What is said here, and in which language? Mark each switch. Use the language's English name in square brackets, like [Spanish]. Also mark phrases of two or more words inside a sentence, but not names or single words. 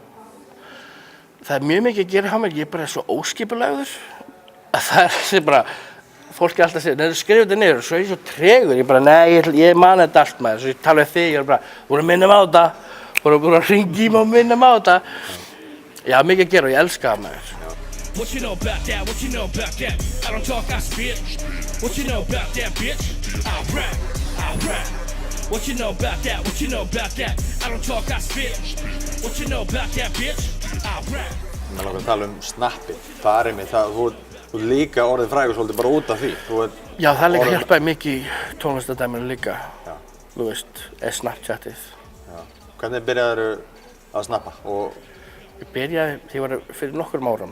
[Icelandic] Það er mjög mikið að gera hjá mér, ég er bara svo óskipulegur að það er sem bara, fólk er alltaf að segja, skrifa þetta niður og svo er ég svo tregur, ég bara, nei, ég man þetta allt maður, svo ég tala við þig, ég er bara, voru að minna mig á þetta, voru að hringi í mig og minna mig á þetta. Já, mikið að gera og ég elska það maður. [English] What you know about that? What you know about that? I don't talk, I spit. What you know about that, bitch? I rap. What you know about that? What you know about that? I don't talk, I spit. What you know about that, bitch? I rap. [Icelandic] Mér langar að tala snappið, það er einmitt það, þú líka orðið frægur svolítið bara út af því. Já, það líka hjálpaði mikið í tónlistardæminu líka, þú veist, Snapchatið. Já. Hvernig byrjaðirðu að snappa? Ég byrjaði, því var fyrir nokkrum árum.